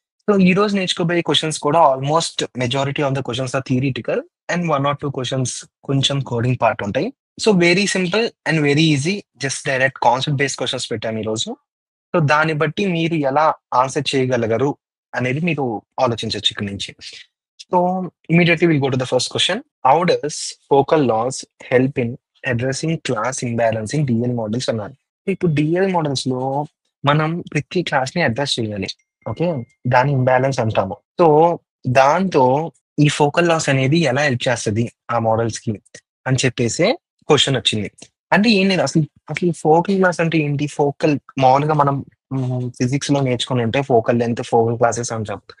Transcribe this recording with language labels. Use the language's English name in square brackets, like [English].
[Telugu] So, ఈరోజు నేర్చుకోబోయే questions కూడా [English] almost majority of the questions are theoretical [Telugu] and 1 are 2 questions కొంచెం coding part ఉంటాయి. So, [English] very simple and very easy just direct concept based [Telugu] questions పెట్టాను ఈరోజు. So, దాన్ని బట్టి మీరు ఎలా ఆన్సర్ చేయగలగరు అనేది మీరు ఆలోచించొచ్చు ఇక్కడి నుంచి. [English] సో, immediately we'll go to the first question. How does focal loss help in addressing class imbalance in DL [Telugu] models అన్నారు. ఇప్పుడు DL మోడల్స్‌లో మనం ప్రతి క్లాస్‌ని అడ్రెస్ చేయాలి. ఓకే. దాని ఇంబాలెన్స్ అంటాము. సో, దాంతో ఈ ఫోకల్ లాస్ అనేది ఎలా హెల్ప్ చేస్తది ఆ మోడల్స్‌కి అని చెప్పేసే క్వెషన్ వచ్చింది. అంటే ఏం లేదు అసలు ఫోకల్ క్లాస్ అంటే ఏంటి? మామూలుగా మనం ఫిజిక్స్‌లో నేర్చుకొని ఉంటే ఫోకల్ లెంగ్త్, ఫోకల్ క్లాసెస్ అంటాం.